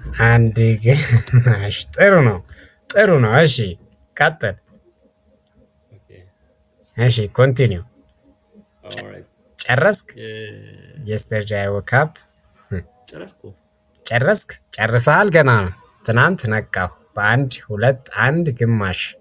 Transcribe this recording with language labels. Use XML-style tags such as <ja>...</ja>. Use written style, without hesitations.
<am>አንድ ግማሽ። ጥሩ ነው ጥሩ ነው። እሺ ቀጥል። እሺ ኮንቲኒው። ጨረስክ?</am> <en>yesterday I woke up</en> <am>ጨረስክ? ጨርሰሃል? ገና ነው። ትናንት ነቃሁ በአንድ ሁለት አንድ ግማሽ።</am>